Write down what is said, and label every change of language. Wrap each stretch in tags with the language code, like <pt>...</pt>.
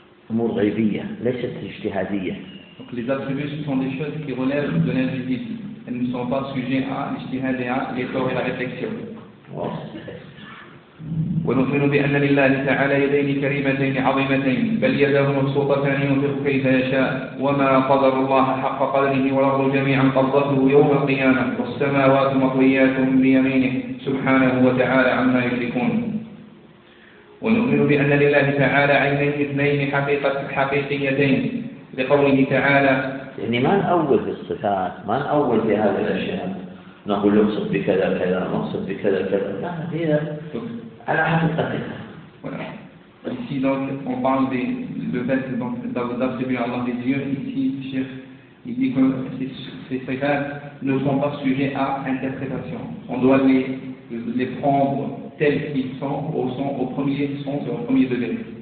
<fr>Donc les attributs sont des choses qui relèvent de l'invisible. Elles ne sont pas sujets à l'ijtihad et à l'effort et la réflexion.</fr> <ar>ونؤمن بأن لله تعالى يدين كريمتين عظيمتين بل يداه مبسوطتان ينفق كيف يشاء وما قدر الله حق قدره والأرض جميعا قبضته يوم القيامة والسماوات مطويات بيمينه سبحانه وتعالى عما يشركون. ونؤمن بأن لله تعالى عينين اثنين حقيقيتين لقوله تعالى. يعني ما نأول في الصفات، ما نأول في هذه الأشياء، نقول نقصد بكذا كذا، نقصد بكذا كذا، لا هي على حقيقتها.</ar> <fr>Ici donc on parle du fait d'attribuer à Allah des yeux. Ici le cheikh il dit que ces صفات ne sont pas sujets à interprétation. On doit les prendre tels qu'ils sont au sens au premier sens au premier degré.</fr>